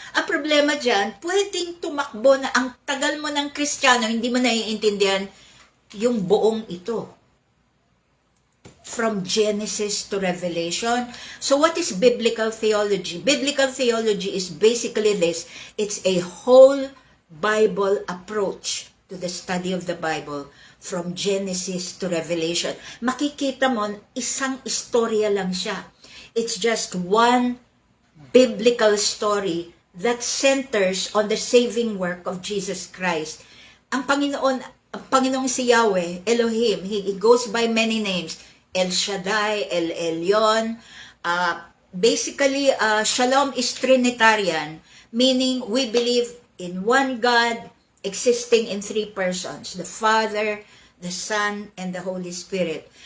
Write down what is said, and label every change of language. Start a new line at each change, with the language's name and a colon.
Filipino: Ang problema dyan, pwedeng tumakbo na ang tagal mo ng Kristiyano, hindi mo naiintindihan yung buong ito.
English: From Genesis to Revelation. So what is biblical theology? Biblical theology is basically this. It's a whole Bible approach to the study of the Bible from Genesis to Revelation.
Filipino: Makikita mo, isang istorya lang siya.
English: It's just one biblical story that centers on the saving work of Jesus Christ.
Filipino: Ang Panginoong si
English: Yahweh, Elohim, He goes by many names. El Shaddai, El Elyon. Basically, Shalom is Trinitarian, meaning we believe in one God existing in three persons, the Father, the Son, and the Holy Spirit.